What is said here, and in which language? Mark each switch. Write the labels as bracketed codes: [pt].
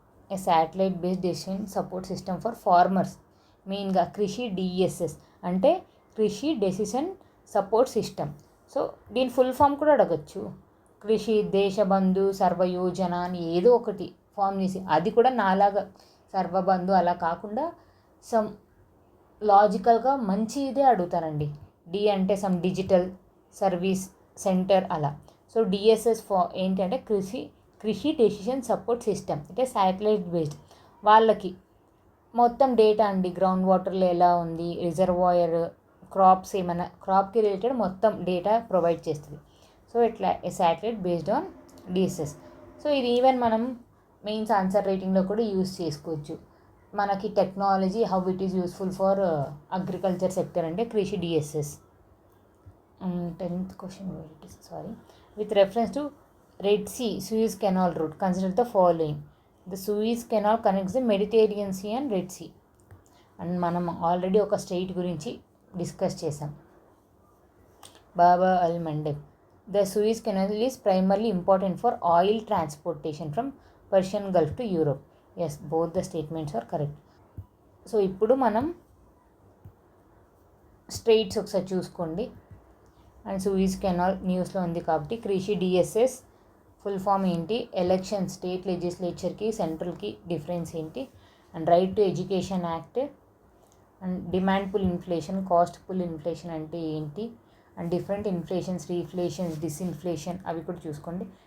[en] A satellite based decision support system for farmers. [te] మెయిన్గా కృషి DSS అంటే కృషి డెసిషన్ సపోర్ట్ సిస్టమ్. సో దీని ఫుల్ ఫామ్ కూడా అడగచ్చు. కృషి దేశబంధు సర్వయోజన అని ఏదో ఒకటి ఫామ్ చేసి, అది కూడా నాలాగా సర్వబంధు అలా కాకుండా సమ్ లాజికల్గా మంచి ఇదే అడుగుతానండి. డి అంటే సమ్ డిజిటల్ సర్వీస్ సెంటర్ అలా. సో డిఎస్ఎస్ ఏంటంటే కృషి డెసిషన్ సపోర్ట్ సిస్టమ్, అంటే శాటిలైట్ బేస్డ్. వాళ్ళకి మొత్తం డేటా అండి, గ్రౌండ్ వాటర్లో ఎలా ఉంది, రిజర్వాయర్, క్రాప్స్ ఏమైనా క్రాప్కి రిలేటెడ్ మొత్తం డేటా ప్రొవైడ్ చేస్తుంది. సో ఇట్లా satellite based on DSS. So ఇది ఈవెన్ మనం మెయిన్స్ ఆన్సర్ రైటింగ్లో కూడా యూజ్ చేసుకోవచ్చు. మనకి technology [en] how it is useful for agriculture sector [te] అంటే కృషి DSS. [en] 10th question, with reference to Red Sea Suez Canal route, consider the following. The Suez Canal connects the Mediterranean Sea and Red Sea. [te] And మనం already ఒక state గురించి discuss చేసాం, బాబా అల్ మండబ్. [en] The Suez Canal is primarily important for oil transportation from Persian Gulf to Europe. Yes, both the statements are correct. [te] So ఇప్పుడు మనం స్ట్రెయిట్స్ ఒకసారి చూసుకోండి. And Suisse canal న్యూస్లో ఉంది కాబట్టి కృషి డిఎస్ఎస్ ఫుల్ ఫామ్ ఏంటి, ఎలక్షన్ స్టేట్ లెజిస్లేచర్కి సెంట్రల్కి డిఫరెన్స్ ఏంటి, and right to education act, and demand pull inflation, cost pull inflation అంటే ఏంటి, అండ్ డిఫరెంట్ ఇన్ఫ్లేషన్స్, రీఫ్లేషన్స్, డిస్ఇన్ఫ్లేషన్ అవి కూడా చూసుకోండి.